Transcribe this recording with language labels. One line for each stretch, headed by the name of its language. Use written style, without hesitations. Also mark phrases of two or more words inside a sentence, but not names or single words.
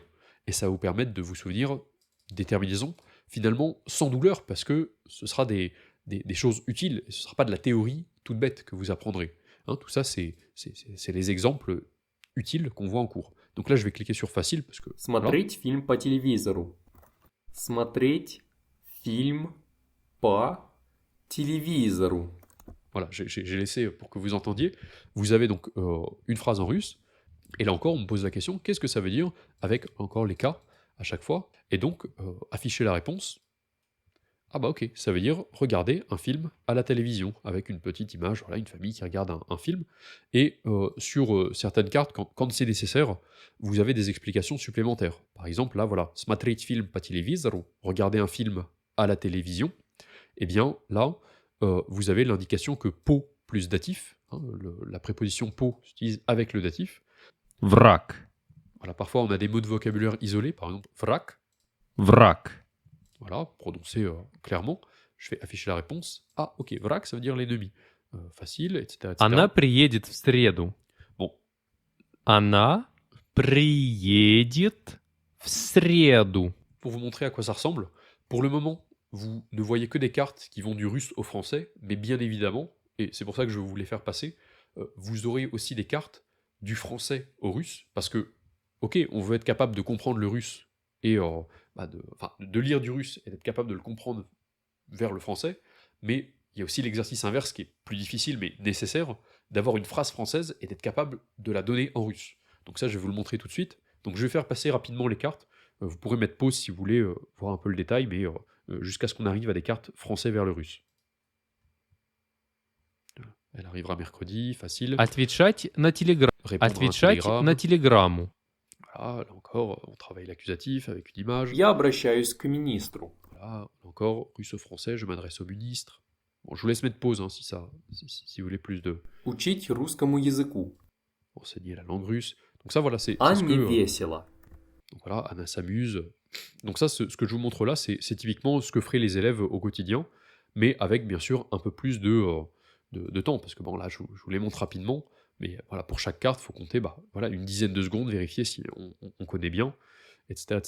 French: Et ça va vous permettre de vous souvenir des terminaisons, finalement sans douleur, parce que ce sera des choses utiles, et ce ne sera pas de la théorie toute bête que vous apprendrez. Hein, tout ça, c'est les exemples utiles qu'on voit en cours. Donc là, je vais cliquer sur Facile, parce que...
Russian: Смотреть фильм по телевизору. Смотреть фильм по телевизору.
French: Voilà, j'ai laissé pour que vous entendiez. Vous avez donc une phrase en russe, et là encore, on me pose la question, qu'est-ce que ça veut dire avec encore les cas à chaque fois? Et donc, afficher la réponse, Ah bah ok, ça veut dire regarder un film à la télévision, avec une petite image, voilà, une famille qui regarde un film. Et sur certaines cartes, quand c'est nécessaire, vous avez des explications supplémentaires. Par exemple, là, voilà,
Russian: смотреть film по телевизору,
French: regarder un film à la télévision. Eh bien, là, vous avez l'indication que po plus datif, hein, la préposition po s'utilise avec le datif.
Russian: Враг.
French: Voilà, parfois on a des mots de vocabulaire isolés, par exemple враг,
Russian: Враг.
French: voilà, prononcé clairement. Je vais afficher la réponse. Ah, ok, враг, ça veut dire l'ennemi. Facile, etc., etc.
Russian: Она приедет в среду.
French: Bon,
Russian: Она приедет в среду.
French: pour vous montrer à quoi ça ressemble, pour le moment, vous ne voyez que des cartes qui vont du russe au français, mais bien évidemment, et c'est pour ça que je voulais faire passer, vous aurez aussi des cartes du français au russe, parce que, ok, on veut être capable de comprendre le russe et de lire du russe et d'être capable de le comprendre vers le français, mais il y a aussi l'exercice inverse qui est plus difficile mais nécessaire, d'avoir une phrase française et d'être capable de la donner en russe. Donc ça, je vais vous le montrer tout de suite. Donc je vais faire passer rapidement les cartes. Vous pourrez mettre pause si vous voulez voir un peu le détail, mais jusqu'à ce qu'on arrive à des cartes français vers le russe. Elle arrivera mercredi, facile.
Russian: Отвечать на телеграмму.
French: Répondre à un
Russian: Отвечать
French: télégramme.
Russian: на телеграмму.
French: Voilà, là encore, on travaille l'accusatif avec une image.
Russian: Я обращаюсь к министру.
French: Voilà, encore, russo-français, je m'adresse au ministre. Bon, je vous laisse mettre pause hein, si vous voulez plus de
Russian: Учить русскому языку.
French: enseigner la langue russe. Donc ça, voilà, c'est ce
Russian: Анне
French: que...
Russian: весело.
French: Donc voilà, Anna s'amuse. Donc ça, ce que je vous montre là, c'est typiquement ce que feraient les élèves au quotidien, mais avec bien sûr un peu plus de temps, parce que bon là, je vous les montre rapidement, mais voilà, pour chaque carte, il faut compter voilà, une dizaine de secondes, vérifier si on connaît bien, etc., etc.